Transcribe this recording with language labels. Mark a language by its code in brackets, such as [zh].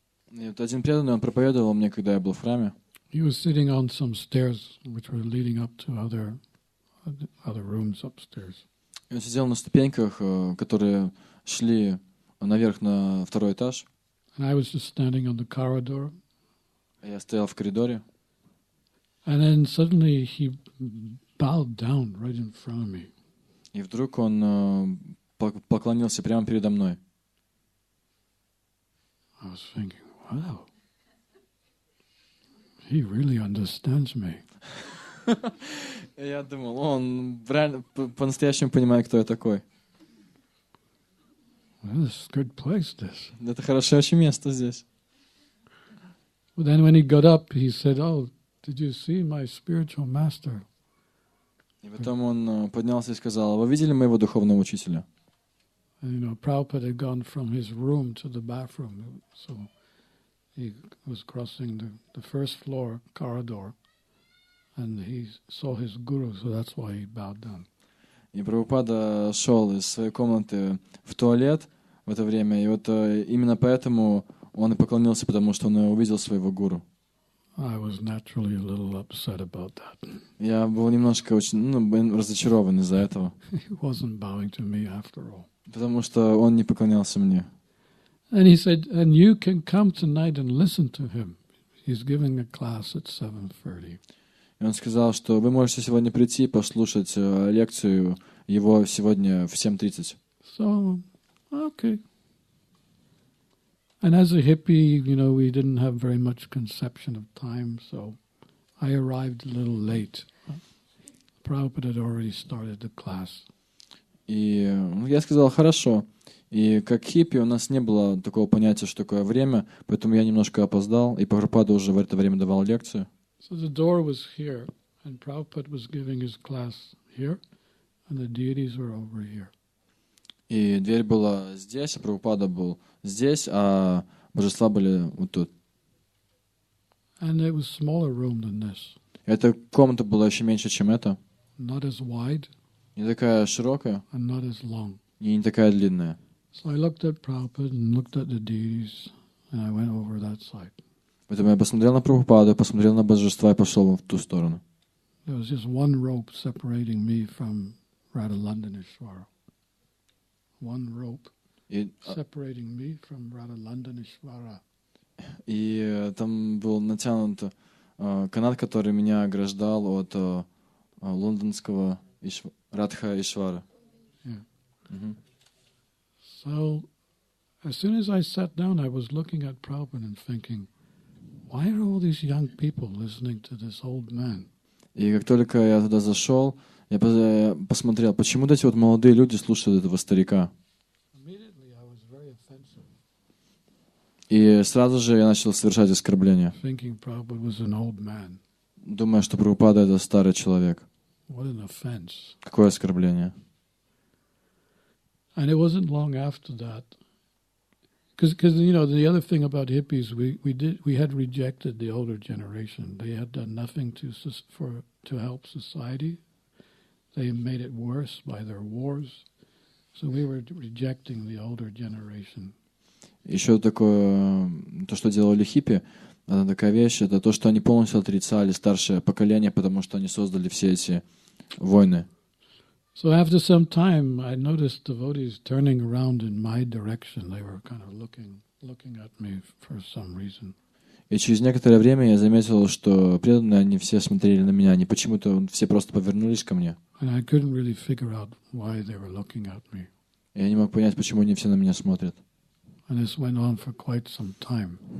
[ru] И вот один преданный, он проповедовал мне, когда я был в храме. [en] He was sitting on some stairs, which were leading up to other rooms upstairs. [ru] И он сидел на ступеньках, которые шли наверх на второй этаж. [en] And I was just standing on the corridor. [ru] Я стоял в коридоре. [en] And then suddenly he bowed down right in front of me. [ru] И вдруг он поклонился прямо передо мной. [en] I was thinking, wow, he really understands me. [ru] Я думал, он реально по-настоящему понимает, кто я такой. [en] Well, this is a good place, this. [ru] Это хорошее очень место здесь. [en] But then when he got up, he said, oh, did you see my spiritual master? [ru] И потом он поднялся и сказал: вы видели моего духовного учителя? [en] And, Prabhupada had gone from his room to the bathroom, so he was crossing the first floor corridor, and he saw his guru, so that's why he bowed down. [ru] И Прабхупада шел из своей комнаты в туалет в это время, и вот именно поэтому он и поклонился, потому что он увидел своего гуру. [en] I was naturally a little upset about that. [ru] Я был немножко очень разочарован из-за этого. [en] He wasn't bowing to me after all. [ru] Потому что он не поклонялся мне. [en] And he said, and you can come tonight and listen to him. He's giving a class at 7:30. [ru] И он сказал, что вы можете сегодня прийти и послушать лекцию его сегодня в 7:30. [en] So, okay. And as a hippie, we didn't have very much conception of time, so I arrived a little late. Prabhupada had already started the class. [ru] И я сказал: хорошо. И как хиппи у нас не было такого понятия, что такое время, поэтому я немножко опоздал, и Прабхупада уже в это время давал лекцию. [en] So the door was here, and Prabhupada was giving his class here, and the deities were over here. [ru] И дверь была здесь, а Прабхупада был здесь, а божества были вот тут. [en] And it was a smaller room than this. [ru] Эта комната была еще меньше, чем эта. [en] Not as wide [ru] Не такая широкая [en] and not as long. [ru] и не такая длинная. [en] So I looked at Prabhupada and looked at the deities, and I went over that side. [ru] Поэтому я посмотрел на Прабхупаду, посмотрел на божества и пошел в ту сторону. [en] There was just one rope separating me from Radha Landaneshwara. One rope separating me from Radha Landaneshwara. [ru] И там был натянут канат, который меня ограждал от лондонского Радха Ишвара. [en] Yeah. Mm-hmm. So, as soon as I sat down, I was looking at Prabhupada and thinking, why are all these young people listening to this old man? [ru] И как только я туда зашел, я посмотрел, почему эти вот молодые люди слушают этого старика. [en] Immediately, I was very offensive. [ru] И сразу же я начал совершать оскорбления, [en] Thinking Prabhupada was an old man. [ru] думая, что Прабхупада — это старый человек. [en] What an offense. [ru] Какое оскорбление. [en] And it wasn't long after that. Because you know, the other thing about hippies, we had rejected the older generation. They had done nothing to help society. They made it worse by their wars. So we were rejecting the older generation. [ru] Еще такое, то, что делали хиппи, это такая вещь, это то, что они полностью отрицали старшее поколение, потому что они создали все эти войны. [en] So after some time, I noticed devotees turning around in my direction. They were kind of looking at me for some reason. [ru] И через некоторое время я заметил, что преданные, они все смотрели на меня, они почему-то все просто повернулись ко мне. [en] And I couldn't really figure out why they were looking at me. [ru] Я не мог понять, почему они все на меня смотрят. [en] And this went on for quite some time.